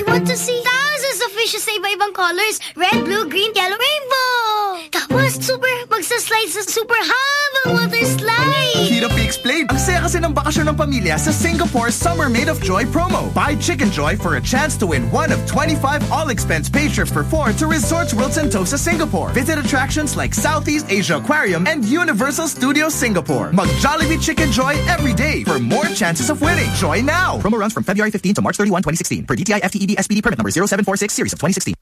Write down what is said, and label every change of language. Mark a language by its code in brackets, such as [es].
[en] I want to see thousands of fishes [tl] sa iba-ibang [en] colors. Red, blue, green, yellow, rainbow. [tl] Tapos, super, magsaslide sa super humble water slide. Hirap i-explain. Ang saya kasi ng bakasyon ng pamilya sa Singapore Summer Made of Joy promo. [en] Buy Chicken Joy for a chance to win one of 25 all-expense pay trips for four to Resorts World Sentosa, Singapore. Visit attractions like Southeast Asia Aquarium and Universal Studios Singapore. [tl] Mag-Jollibee [en] Chicken Joy every day for more chances of winning. Join now. Promo runs from February 15 to March 31, 2016 per DTI FTEB SPD permit number 0746 series of 2016.